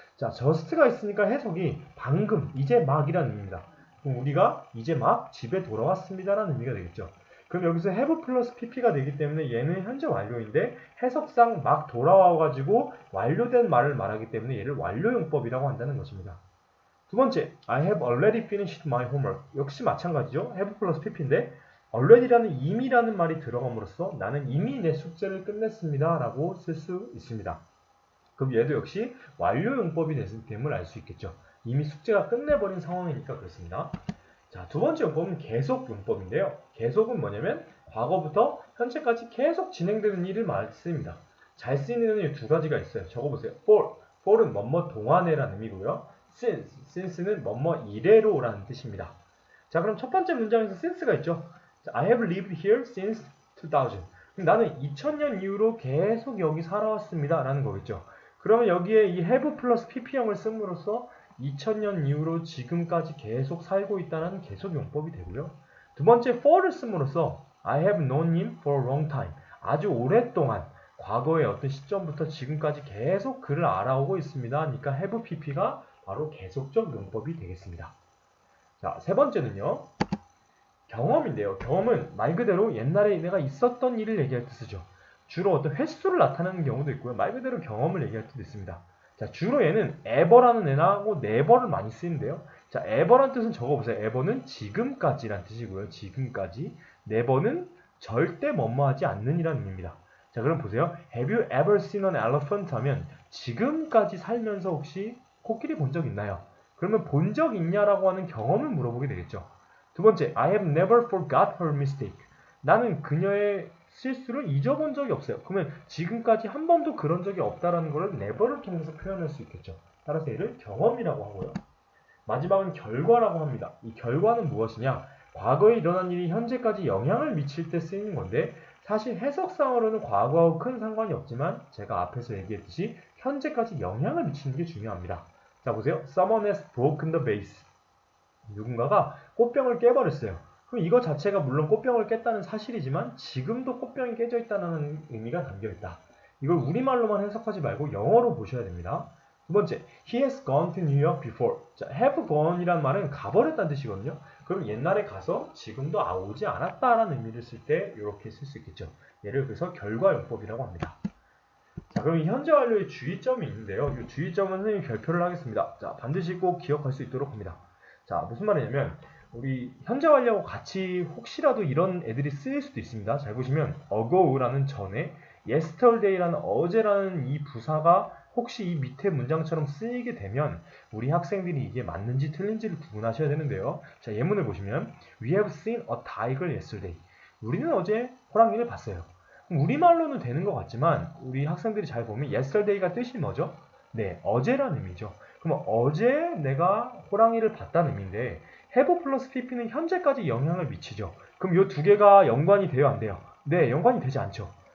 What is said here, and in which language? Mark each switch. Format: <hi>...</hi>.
<ko>자, just가 있으니까 해석이 방금, 이제 막이라는 의미입니다. 그럼 우리가 이제 막 집에 돌아왔습니다라는 의미가 되겠죠. 그럼 여기서 have 플러스 pp가 되기 때문에 얘는 현재 완료인데 해석상 막 돌아와가지고 완료된 말을 말하기 때문에 얘를 완료용법이라고 한다는 것입니다. 두 번째,</ko> <en>I have already finished my homework.</en> <ko>역시 마찬가지죠. have 플러스 pp인데 already라는 이미라는 말이 들어감으로써 나는 이미 내 숙제를 끝냈습니다 라고 쓸 수 있습니다. 그럼 얘도 역시 완료용법이 됨을 알 수 있겠죠. 이미 숙제가 끝내버린 상황이니까 그렇습니다. 자, 두 번째 용법은 계속용법인데요. 계속은 뭐냐면 과거부터 현재까지 계속 진행되는 일을 말씀입니다. 잘 쓰이는 이 두 가지가 있어요. 적어보세요. for은 뭐뭐 동안에라는 의미고요. since는 뭐뭐 이래로라는 뜻입니다. 자, 그럼 첫 번째 문장에서 since가 있죠. 자,</ko> <en>I have lived here since 2000.</en> <ko>그럼 나는 2000년 이후로 계속 여기 살아왔습니다. 라는 거겠죠. 그러면 여기에 이 have 플러스 pp형을 씀으로써 2000년 이후로 지금까지 계속 살고 있다는 계속 용법이 되고요. 두 번째 for를 씀으로써</ko> <en>I have known him for a long time.</en> <ko>아주 오랫동안 과거의 어떤 시점부터 지금까지 계속 그를 알아오고 있습니다. 그러니까 have pp가 바로 계속적 용법이 되겠습니다. 자, 세 번째는요. 경험인데요. 경험은 말 그대로 옛날에 내가 있었던 일을 얘기할 때 쓰죠. 주로 어떤 횟수를 나타내는 경우도 있고요. 말 그대로 경험을 얘기할 때도 있습니다. 자, 주로 얘는 ever라는 애나고 never를 많이 쓰는데요. 자, ever란 뜻은 적어보세요. ever는 지금까지란 뜻이고요. 지금까지. never는 절대 뭐뭐하지 않는 이라는 의미입니다. 자, 그럼 보세요.</ko> <en>Have you ever seen an elephant?</en> <ko>하면 지금까지 살면서 혹시 코끼리 본 적 있나요? 그러면 본 적 있냐라고 하는 경험을 물어보게 되겠죠. 두 번째,</ko> <en>I have never forgot her mistake.</en> <ko>나는 그녀의 실수를 잊어본 적이 없어요. 그러면 지금까지 한 번도 그런 적이 없다라는 것을 never를 통해서 표현할 수 있겠죠. 따라서 얘를 경험이라고 하고요. 마지막은 결과라고 합니다. 이 결과는 무엇이냐? 과거에 일어난 일이 현재까지 영향을 미칠 때 쓰이는 건데 사실 해석상으로는 과거하고 큰 상관이 없지만 제가 앞에서 얘기했듯이 현재까지 영향을 미치는 게 중요합니다. 자, 보세요.</ko> <en>Someone has broken the vase.</en> <ko>누군가가 꽃병을 깨버렸어요. 그럼 이거 자체가 물론 꽃병을 깼다는 사실이지만 지금도 꽃병이 깨져 있다는 의미가 담겨있다. 이걸 우리말로만 해석하지 말고 영어로 보셔야 됩니다. 두 번째,</ko> <en>he has gone to New York before.</en> <ko>자, have gone이란 말은 가버렸다는 뜻이거든요. 그럼 옛날에 가서 지금도 오지 않았다라는 의미를 쓸 때 이렇게 쓸 수 있겠죠. 얘를 그래서 결과용법이라고 합니다. 자, 그럼 이 현재 완료의 주의점이 있는데요. 이 주의점은 선생님이 별표를 하겠습니다. 자, 반드시 꼭 기억할 수 있도록 합니다. 자, 무슨 말이냐면 우리 현재 완료하고 같이 혹시라도 이런 애들이 쓰일 수도 있습니다. 잘 보시면 ago라는 전에 yesterday라는 어제라는 이 부사가 혹시 이 밑에 문장처럼 쓰이게 되면 우리 학생들이 이게 맞는지 틀린지를 구분하셔야 되는데요. 자, 예문을 보시면</ko> <en>We have seen a tiger yesterday.</en> <ko>우리는 어제 호랑이를 봤어요. 우리말로는 되는 것 같지만 우리 학생들이 잘 보면 yesterday가 뜻이 뭐죠? 네, 어제라는 의미죠. 그럼 어제 내가 호랑이를 봤다는 의미인데 have 플러스 pp는 현재까지 영향을 미치죠. 그럼 이 두 개가 연관이 돼요, 안 돼요? 네, 연관이 되지 않죠.</ko>